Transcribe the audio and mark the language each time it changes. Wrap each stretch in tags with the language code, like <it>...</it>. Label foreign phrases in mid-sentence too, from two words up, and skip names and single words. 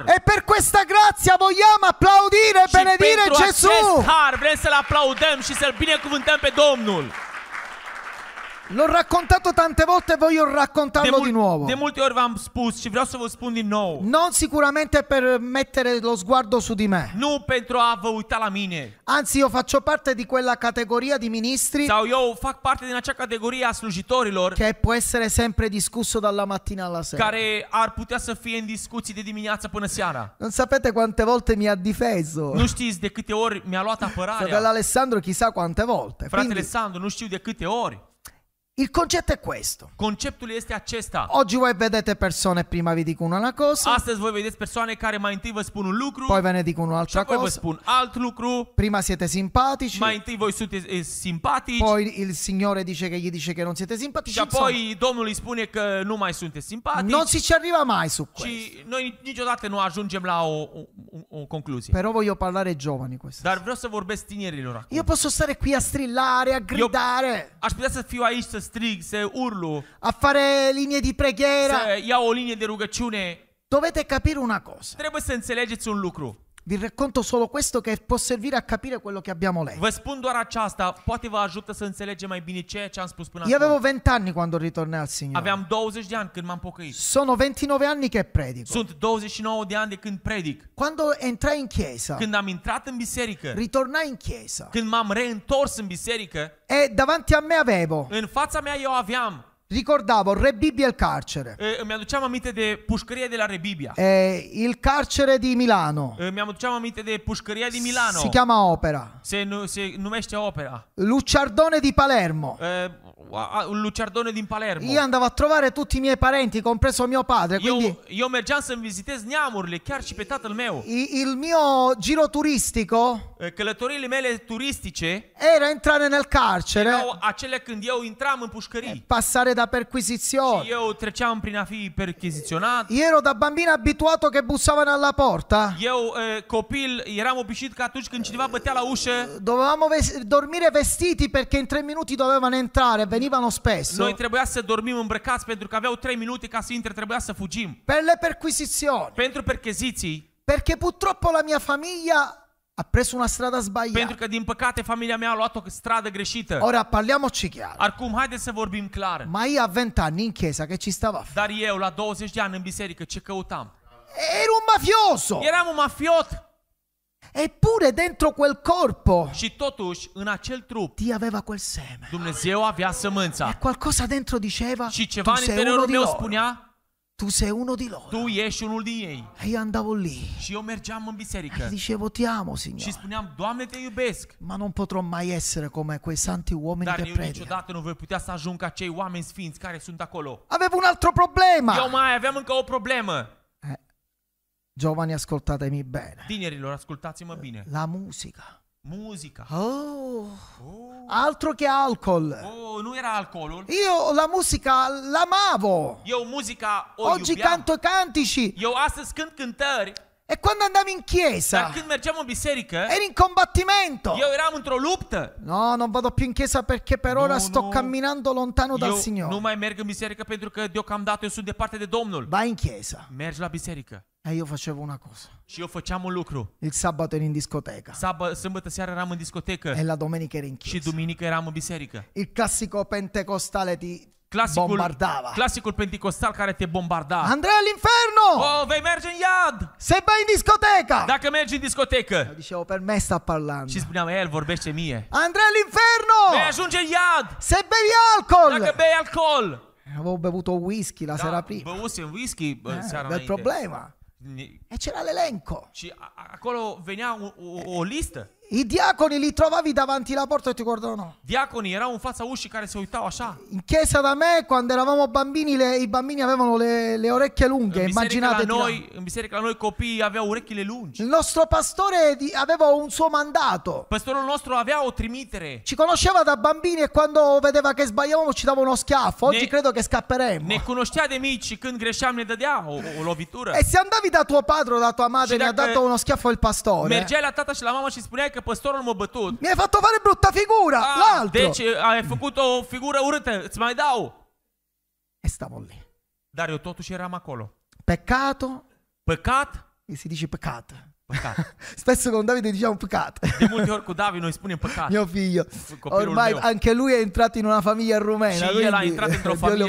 <it>E per questa grazia vogliamo applaudire e</it> <ro>Și</ro> <it>benedire</it> <ro>pentru</ro> <it>Gesù.</it> <ro>acest har vrem să-L aplaudăm și să-L binecuvântăm pe Domnul.</ro> <it>L'ho raccontato tante volte e voglio raccontarlo di nuovo.</it> <ro>De multe ori v-am spus și vreau să vă spun din nou.</ro> <it>Non sicuramente per mettere lo sguardo su di me.</it> <ro>Nu pentru a vă uita la mine.</ro> <it>Anzi, io faccio parte di quella categoria di ministri</it> <ro>Sau eu fac parte din acea categorie a slujitorilor</ro> <it>che può essere sempre discusso dalla mattina alla sera.</it> <ro>care ar putea să fie în discuții de dimineață până seara.</ro> <it>Non sapete quante volte mi ha difeso.</it> <ro>Nu știți de câte ori mi-a luat</ro> <it>Fratello</it> <ro>apărarea.</ro> <it>Alessandro chissà quante volte.</it> <ro>Fratele</ro> <it>Quindi,</it> <ro>Sandu, nu știu de câte ori.</ro> <it>il concetto è questo.</it> <ro>Conceptul este acesta.</ro> <it>Oggi voi vedete persone, prima vi dico una cosa,</it> <ro>Astăzi voi vedeți persoane care mai întâi vă spun un lucru</ro> <it>poi ve ne dico</it> <ro>și</ro> <it>un'altra</it> <ro>apoi vă</ro> <it>cosa.</it> <ro>spun alt lucru.</ro> <it>Prima siete simpatici,</it> <ro>Mai întâi voi sunteți simpatici</ro> <it>poi il Signore dice che gli dice che non siete simpatici.</it> <ro>și apoi Domnul îi spune că nu mai sunteți simpatici.</ro> <it>Non si ci arriva mai su questo.</it> <ro>Și noi niciodată nu ajungem la o concluzie.</ro> <it>Però voglio parlare ai giovani questo.</it> <ro>Dar vreau să vorbesc tinerilor acum.</ro> <it>Io posso stare qui a strillare, a gridare,</it> <ro>Aș putea să fiu aici să strig, să urlu,</ro> <it>a fare linee di preghiera.</it> <ro>să iau o linie de rugăciune.</ro> <it>Dovete capire una cosa.</it> <ro>Trebuie să înțelegeți un lucru.</ro> <it>Vi racconto solo questo che può servire a capire quello che abbiamo letto.</it> <ro>Vă spun doar aceasta, poate vă ajută să înțelegem mai bine ceea ce am spus până</ro> <it>Io avevo</it> <ro>acum.</ro> <it>20 anni quando ritornai al Signore.</it> <ro>Aveam 20 de ani când m-am pocăit.</ro> <it>Sono 29 anni che predico.</it> <ro>Sunt 29 de ani de când predic.</ro> <it>Quando entrai in chiesa,</it> <ro>Când am intrat în biserică,</ro> <it>ritornai in chiesa</it> <ro>când m-am reîntors în biserică,</ro> <it>e davanti a me avevo,</it> <ro>în fața mea eu aveam,</ro> <it>ricordavo Re Bibbia e il carcere,</it> <ro>îmi aduceam aminte de pușcăria de la Rebibia.</ro> <it>il carcere di Milano,</it> <ro>Mi-am aduceam aminte de pușcăria din Milano.</ro> <it>si chiama Opera,</it> <ro>Se numește Opera.</ro> <it>Lucciardone di Palermo.</it> <ro>Un luciardone din Palermo.</ro> <it>Io andavo a trovare tutti i miei parenti, compreso mio padre, quindi</it> <ro>Eu mergeam să-mi vizitez neamurile, chiar și pe tatăl meu.</ro> <it>il mio giro turistico</it> <ro>Călătoriile mele turistice</ro> <it>era entrare nel carcere,</it> <ro>erau acele când eu intram în pușcării.</ro> <it>passare da perquisizione.</it> <ro>Și eu treceam prin a fi percheziționat.</ro> <it>Io ero da bambino abituato che bussavano alla porta.</it> <ro>Eu, copil, eram obișnuit că atunci când cineva bătea la ușă,</ro> <it>Dovevamo dormire vestiti perché in 3 minuti dovevano entrare, venivano spesso.</it> <ro>noi trebuia să dormim îmbrăcați pentru că aveau 3 minute ca să intre, trebuia să fugim.</ro> <it>Per le perquisizioni.</it> <ro>Pentru percheziții,</ro> <it>Perché purtroppo la mia famiglia ha preso una strada sbagliata.</it> <ro>pentru că din păcate familia mea a luat o stradă greșită.</ro> <it>Ora parliamoci chiaro.</it> <ro>Acum, haideți să vorbim clar.</ro> <it>Ma io a 20 anni in chiesa che ci stavo a fare?</it> <ro>Dar eu, la 20 de ani în biserică, ce căutam?</ro> <it>Ero un mafioso.</it> <ro>Eram un mafiot.</ro> <it>Eppure dentro quel corpo</it> <ro>Și totuși, în acel trup,</ro> <it>Dio aveva quel seme.</it> <ro>Dumnezeu avea</ro> <it>E</it> <ro>sămânța.</ro> <it>qualcosa dentro diceva</it> <ro>Și ceva</ro> <it>tu</it> <ro>în</ro> <it>sei uno</it> <ro>interiorul</ro> <it>di</it> <ro>meu</ro> <it>loro.</it> <ro>spunea,</ro> <it>tu sei uno di loro.</it> <ro>Tu ești unul din ei.</ro> <it>E io andavo lì</it> <ro>Și eu mergeam în</ro> <it>e</it> <ro>biserică</ro> <it>dicevo ti amo,</it> <ro>și</ro> <it>Signore,</it> <ro>spuneam, Doamne, te iubesc.</ro> <it>ma non potrò mai essere come quei santi uomini</it> <ro>Dar</ro> <it>che</it> <ro>eu</ro> <it>predicano.</it> <ro>niciodată nu voi putea să ajung ca cei oameni sfinți care sunt acolo.</ro> <it>Avevo un altro problema.</it> <ro>Eu mai aveam încă o problemă.</ro> <it>Giovani, ascoltatemi bene.</it> <ro>Tinerilor, ascultați-mă bine.</ro> <it>La musica.</it> <ro>Muzica.</ro> <it>Oh, altro che alcol.</it> <ro>Oh, nu era alcoolul.</ro> <it>Io la musica l'amavo.</it> <ro>Eu muzica o</ro> <it>Oggi</it> <ro>iubeam.</ro> <it>canto cantici.</it> <ro>Eu astăzi cânt cântări,</ro> <it>E quando andavo in</it> <ro>dar</ro> <it>chiesa</it> <ro>când mergeam în biserică,</ro> <it>ero in combattimento.</it> <ro>eu eram într-o luptă.</ro> <it>No, non vado più in chiesa perché per</it> <ro>No,</ro> <it>ora sto</it> <ro>no.</ro> <it>camminando lontano dal</it> <ro>Eu nu</ro> <it>Signore.</it> <ro>mai merg în biserică pentru că deocamdată eu sunt departe de Domnul.</ro> <it>Vai in chiesa.</it> <ro>Mergi la biserică.</ro> <it>E io facevo una cosa.</it> <ro>Și eu făceam un lucru.</ro> <it>Il sabato ero in discoteca</it> <ro>Sâmbătă seara eram în discotecă</ro> <it>e la domenica ero in</it> <ro>și</ro> <it>chiesa.</it> <ro>duminică eram în biserică.</ro> <it>Il classico pentecostale ti bombardava.</it> <ro>Clasicul penticostal care te bombarda.</ro> <it>Andrea all'inferno!</it> <ro>Oh, vei merge în iad!</ro> <it>Se vai in discoteca!</it> <ro>Dacă mergi în discotecă.</ro> <it>Dicevo, per me sta parlando.</it> <ro>Și spuneam, el vorbește mie.</ro> <it>Andrea all'inferno!</it> <ro>Vei ajunge în iad!</ro> <it>Se bevi alcol!</it> <ro>Dacă bei alcool!</ro> <it>Avevo bevuto whisky la sera prima.</it> <ro>Băusem whisky seara</ro> <it>Del</it> <ro>înainte.</ro> <it>problema. E c'era l'elenco.</it> <ro>Și acolo venea o listă.</ro> <it>I diaconi li trovavi davanti la porta e ti guardavano.</it> <ro>Diaconii erau în fața ușii care se uitau așa.</ro> <it>In chiesa da me, quando eravamo bambini, i bambini avevano le orecchie lunghe. Immaginate.</it> <ro>În biserică la noi copiii aveau urechile lungi.</ro> <it>Il nostro pastore aveva un suo mandato.</it> <ro>Păstorul nostru avea o trimitere.</ro> <it>Ci conosceva da bambini e quando vedeva che sbagliavamo ci dava uno schiaffo. Oggi credo che scapperemo.</it> <ro>Ne cunoștea de mici și când greșeam ne dădea o lovitură.</ro> <it>E se andavi da tuo padre o da tua madre</it> <ro>Și</ro> <it>mi ha</it> <ro>dacă</ro> <it>dato uno schiaffo il pastore.</it> <ro>Mergeai la tata și la mama și spuneai că păstorul m-a bătut.</ro> <it>Mi hai fatto fare brutta figura. L'altro.</it> <ro>Deci ai făcut o figură urâtă, îți mai dau.</ro> <it>E stavo lì.</it> <ro>Dar eu totuși eram acolo.</ro> <it>Peccato.</it> <ro>Păcat?</ro> <it>E si dice peccato.</it> <ro>Păcat.</ro> <it>Spesso con Davide diciamo peccato.</it> <ro>De multe ori cu David noi spunem păcat.</ro> <it>Mio figlio.</it> <ro>Copilul</ro> <it>Ormai</it> <ro>meu.</ro> <it>anche lui è entrato in una famiglia rumena.</it> <ro>Și el a</ro> <it>quindi</it> <ro>intrat într-o</ro> <it>Dio</it> <ro>familie</ro>